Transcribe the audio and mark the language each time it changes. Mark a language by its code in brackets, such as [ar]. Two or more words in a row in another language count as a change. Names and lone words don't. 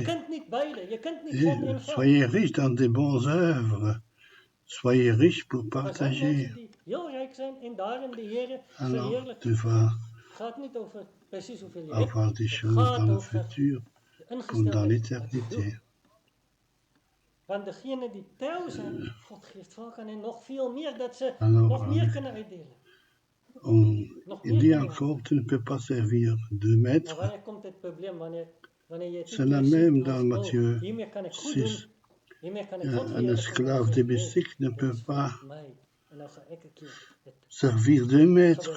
[fr] Et soyez riches dans des bonnes œuvres. Soyez riches pour partager. Alors, tu vas avoir des choses dans le futur, comme dans l'éternité. [nl] Want degenen die trouw zijn, God geeft vaak aan hen nog veel meer dat ze [fr] alors, [nl] nog meer kunnen uitdelen. [fr] Il dit encore, tu ne peux pas servir 2 maîtres. C'est la même dans Matthieu 6. Un esclave domestique ne peut pas servir 2 maîtres.